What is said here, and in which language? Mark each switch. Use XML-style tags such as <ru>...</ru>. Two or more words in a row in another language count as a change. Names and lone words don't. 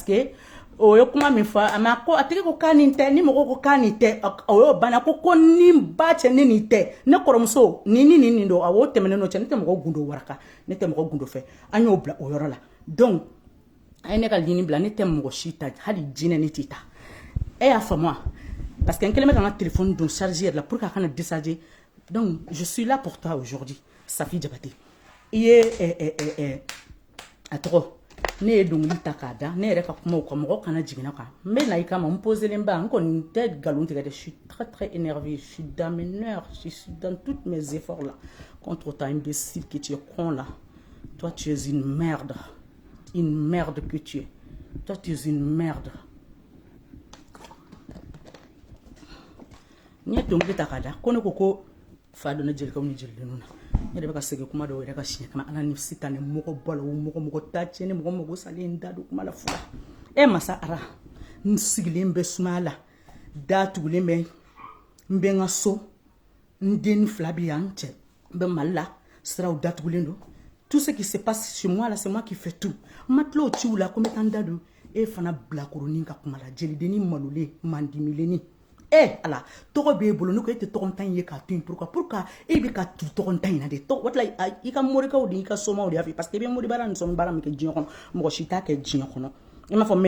<bm>que o ye kuma min fɔ a ma ko a tigi ko k'a nin tɛ ni mɔgɔ ko k'a nin tɛ o y'o banna ko ni ba cɛ ne nin tɛ ne kɔrɔmuso nin don a o tɛmɛnen n'o cɛ ne tɛ mɔgɔ gundo waraka ne tɛ mɔgɔ gundo fɛ an y'o bila o yɔrɔ la donc a ye ne ka ligne bila ne tɛ mɔgɔ si ta hali jinɛ ne t'i ta e y'a faamu wa</bm> <fr>parce que</fr> <bm>n kɛlen bɛ ka n ka téléphone don charger yɛrɛ la</bm> <fr>pour que</fr> <bm>a kana décharger donc</bm> <fr>je suis là pour toi aujourd'hui</fr> <bm>Safi Diabaté I ye a tɔgɔ ne ye dongili ta k'a da ne yɛrɛ ka kumaw kan mɔgɔ kana jigin kan n bɛ na I kama n poselen ba n kɔni tɛ nkalon tigɛ dɛ</bm> <fr>je suis très énervé je suis dans mes nerfs je suis dans tous mes efforts là contre ta imbécile que tu es con là toi tu es une merde que tu es toi tu es une merde</fr> <bm>n ye dongili ta k'a da ko ne ko fa donna jelikaw ni jelidenw na ne de bɛ ka segin kuma dɔw yɛrɛ ka siɲɛ kama Ala ni sitan ni mɔgɔ bɔ la o mɔgɔ ta tiɲɛ ni mɔgɔ mago salen da don kuma la fula e masa Ara n sigilen bɛ sumaya la da tugulen bɛ n bɛ n ka so n den fila bɛ yan n cɛ n bɛ Mali la siraw datugulen don</bm> <fr>tout ce qui se passe chez moi là c'est moi qui fais tout</fr> <bm>n ma tila o ciw la ko n bɛ taa n da don e fana bilakoronin ka kuma la jelidennin malolen mandimilennin Ala tɔgɔ b'e bolo ne ko e tɛ tɔgɔntan ye k'a to yen pourquoi e bɛ ka tu tɔgɔntan in na de o tila I ka morikaw de I ka somaw de y'a fɛ</bm> <fr>parce que</fr> <bm>I bɛ mori baara ni sɔmi baara min kɛ diɲɛ kɔnɔ mɔgɔ si t'a kɛ diɲɛ kɔnɔ I m'a fɔ mais</bm>